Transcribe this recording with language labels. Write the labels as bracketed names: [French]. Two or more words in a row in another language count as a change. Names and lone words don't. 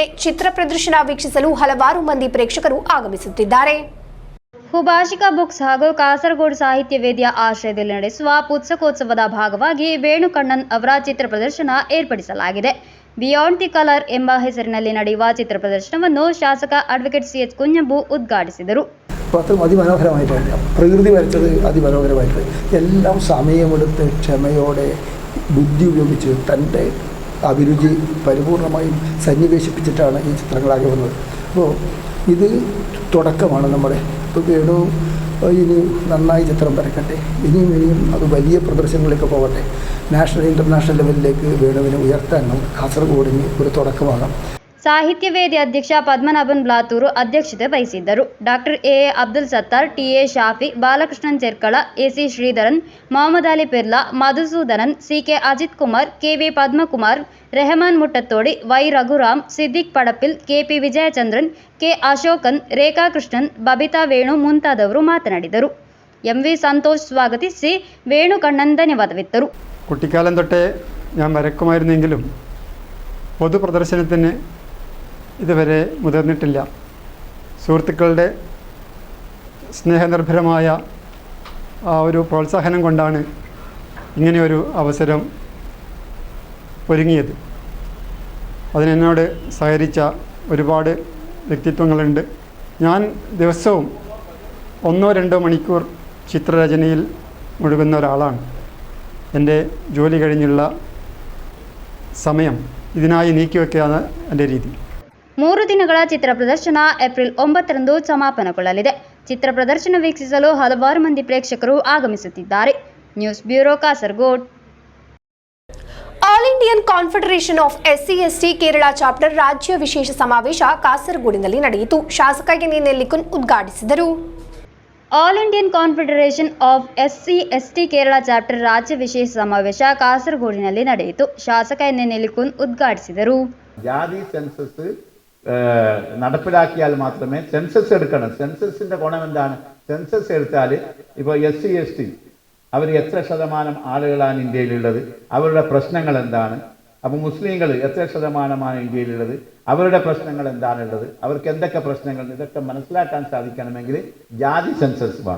[Kannada] ಚಿತ್ರ ಪ್ರದರ್ಶನ ವೀಕ್ಷಿಸಲು ಹಲವಾರು ಮಂದಿ ಪ್ರೇಕ್ಷಕರು ಆಗಮಿಸುತ್ತಿದ್ದಾರೆ. ಹುಭಾಷಿಕ ಬುಕ್ಸ್ ಹಾಗೂ ಕಾಸರಗೋಡು ಸಾಹಿತ್ಯ ವೇದಿಯ ಆಶ್ರಯದಲ್ಲಿ ನಡೆಸುವ ಪುಸ್ತಕೋತ್ಸವದ ಭಾಗವಾಗಿ ವೇಣುಕಣ್ಣನ್ ಅವರ ಚಿತ್ರ ಪ್ರದರ್ಶನ ಏರ್ಪಡಿಸಲಾಗಿದೆ. ಬಿಯಾಂಡ್ ದಿ ಕಲರ್ ಎಂಬ ಹೆಸರಿನಲ್ಲಿ ನಡೆಯುವ ಚಿತ್ರ ಪ್ರದರ್ಶನವನ್ನು ಶಾಸಕ ಅಡ್ವೊಕೇಟ್ CH കുഞ്ഞമ്പു ഉദ്ഘാടിಸಿದರು. [Malayalam] പത്രം അതിമനോഹരമായിട്ടുണ്ട്. പ്രകൃതി വരച്ചത് അതിമനോഹരമായിട്ട് എല്ലാം സമയമെടുത്ത് ക്ഷമയോടെ ബുദ്ധി ഉപയോഗിച്ച് തൻ്റെ അഭിരുചി പരിപൂർണമായും സന്നിവേശിപ്പിച്ചിട്ടാണ് ഈ ചിത്രങ്ങളാകെ വന്നത്. അപ്പോൾ ഇത് തുടക്കമാണ് നമ്മുടെ. ഇപ്പോൾ വേണു ഇനി നന്നായി ചിത്രം വരക്കട്ടെ, ഇനിയും അത് വലിയ പ്രദർശനങ്ങളിലേക്ക് പോകട്ടെ. [English] national international [Malayalam] ലെവലിലേക്ക് വേണുവിനെ ഉയർത്താൻ നമുക്ക് കാസർഗോഡിന് ഒരു തുടക്കമാകാം. [Kannada] ಸಾಹಿತ್ಯ ವೇದಿ ಅಧ್ಯಕ್ಷ ಪದ್ಮನಾಭನ್ ಬ್ಲಾತೂರು ಅಧ್ಯಕ್ಷತೆ ವಹಿಸಿದ್ದರು. ಡಾಕ್ಟರ್ ಎ ಅಬ್ದುಲ್ ಸತ್ತಾರ್, ಟಿಎ ಶಾಫಿ, ಬಾಲಕೃಷ್ಣನ್ ಚೆರ್ಕಳ, ಎಸಿ ಶ್ರೀಧರನ್, ಮೊಹಮ್ಮದ್ ಅಲಿ ಪಿರ್ಲಾ, ಮಧುಸೂದನನ್, ಸಿಕೆ ಅಜಿತ್ ಕುಮಾರ್, ಕೆವಿ ಪದ್ಮಕುಮಾರ್, ರೆಹಮಾನ್ ಮುಟ್ಟತ್ತೋಡಿ, ವೈ ರಘುರಾಮ್, ಸಿದ್ದಿಕ್ ಪಡಪಿಲ್, ಕೆಪಿ ವಿಜಯಚಂದ್ರನ್, ಕೆ ಅಶೋಕನ್, ರೇಖಾ ಕೃಷ್ಣನ್, ಬಬಿತಾ ವೇಣು ಮುಂತಾದವರು ಮಾತನಾಡಿದರು. ಎಂವಿ ಸಂತೋಷ್ ಸ್ವಾಗತಿಸಿ ವೇಣುಕಣ್ಣನ್ ಧನ್ಯವಾದವಿತ್ತರು. [Malayalam] കുട്ടിക്കാലം തൊട്ടേ ഞാൻ വരക്കുമായിരുന്നെങ്കിലും പൊതുപ്രദർശനത്തിന് ഇതുവരെ മുതിർന്നിട്ടില്ല. സുഹൃത്തുക്കളുടെ സ്നേഹനിർഭരമായ ആ ഒരു പ്രോത്സാഹനം കൊണ്ടാണ് ഇങ്ങനെയൊരു അവസരം ഒരുങ്ങിയത്. അതിനെന്നോട് സഹകരിച്ച ഒരുപാട് വ്യക്തിത്വങ്ങളുണ്ട്. ഞാൻ ദിവസവും 1-2 മണിക്കൂർ ചിത്രരചനയിൽ മുഴുകുന്ന ഒരാളാണ്. എൻ്റെ ജോലി കഴിഞ്ഞുള്ള സമയം ഇതിനായി നീക്കിവെക്കുകയാണ് എൻ്റെ രീതി. [Kannada] 3 ದಿನಗಳ ಚಿತ್ರ ಪ್ರದರ್ಶನ ಏಪ್ರಿಲ್ 9ರಂದು ಸಮಾಪನಗೊಳ್ಳಲಿದೆ. ಚಿತ್ರ ಪ್ರದರ್ಶನ ವೀಕ್ಷಿಸಲು ಹಲವಾರು ಮಂದಿ ಪ್ರೇಕ್ಷಕರು ಆಗಮಿಸುತ್ತಿದ್ದಾರೆ. ನ್ಯೂಸ್ ಬ್ಯೂರೋ, ಕಾಸರಗೋಡು. ಆಲ್ ಇಂಡಿಯನ್ ಕಾನ್ಫೆಡರೇಷನ್ ಆಫ್ SC/ST ಕೇರಳ ಚಾಪ್ಟರ್ ರಾಜ್ಯ ವಿಶೇಷ ಸಮಾವೇಶ ಕಾಸರಗೋಡಿನಲ್ಲಿ ನಡೆಯಿತು. ಶಾಸಕ ಎನ್ ನೆಲ್ಲಿಕುನ್ ಉದ್ಘಾಟಿಸಿದರು. ಆಲ್ ಇಂಡಿಯನ್ ಕಾನ್ಫೆಡರೇಷನ್ ಆಫ್ SC/ST ಕೇರಳ ಚಾಪ್ಟರ್ ರಾಜ್ಯ ವಿಶೇಷ ಸಮಾವೇಶ ಕಾಸರಗೋಡಿನಲ್ಲಿ ನಡೆಯಿತು. ಶಾಸಕ ಎನ್ ನೆಲ್ಲಿಕುನ್ ಉದ್ಘಾಟಿಸಿದರು. [Malayalam] ജാതി സെൻസസ് നടപ്പിലാക്കിയാൽ മാത്രമേ സെൻസസ് എടുക്കണം. സെൻസസിന്റെ ഗുണം എന്താണ്? സെൻസസ് എടുത്താൽ ഇപ്പോൾ SC/ST അവർ എത്ര ശതമാനം ആളുകളാണ് ഇന്ത്യയിലുള്ളത്, അവരുടെ പ്രശ്നങ്ങൾ എന്താണ്, അപ്പോൾ മുസ്ലിങ്ങൾ എത്ര ശതമാനമാണ് ഇന്ത്യയിലുള്ളത്, അവരുടെ പ്രശ്നങ്ങൾ എന്താണുള്ളത്, അവർക്ക് എന്തൊക്കെ പ്രശ്നങ്ങൾ, ഇതൊക്കെ മനസ്സിലാക്കാൻ സാധിക്കണമെങ്കിൽ ജാതി സെൻസസ് വേണം.